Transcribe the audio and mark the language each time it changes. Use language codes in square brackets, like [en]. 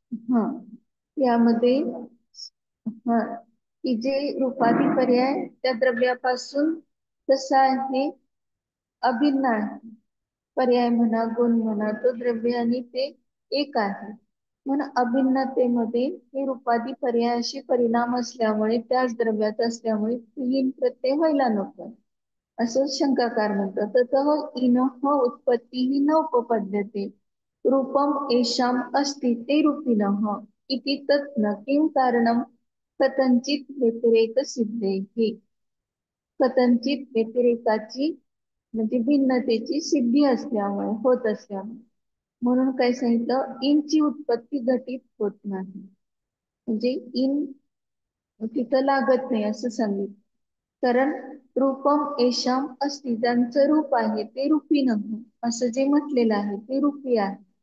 [mr] हा, यामध्ये हा, की जे रूपादी पर्याय त्या द्रव्यापासून कसा आहे, अभिन्न आहे. पर्याय म्हणा, गुण म्हणा, तो द्रव्य आणि ते एक आहे. म्हणून अभिन्नतेमध्ये हे रूपादी पर्यायाशी परिणाम असल्यामुळे, त्याच द्रव्यात असल्यामुळे तीन प्रत्यय व्हायला नको, असं शंकाकार म्हणतात. [sa] ततः इनः उत्पत्तीः न उपपद्यते रूपम येषाम अस्ति ते रूपिणः इति तत् न किं कारणं कथंचित व्यतिरेक सिद्धेहि. [mr] कथंचित व्यतिरेकाची म्हणजे भिन्नतेची सिद्धी असल्यामुळे, होत असल्यामुळे. म्हणून काय सांगितलं, इनची उत्पत्ती घटित होत नाही. म्हणजे इन तिथं लागत नाही असं सांगितलं. कारण [sa] रूपम येषाम अस्ति, [mr] ज्यांचं रूप आहे ते रूपी नाही असं जे म्हटलेलं आहे ते रूपी आहे.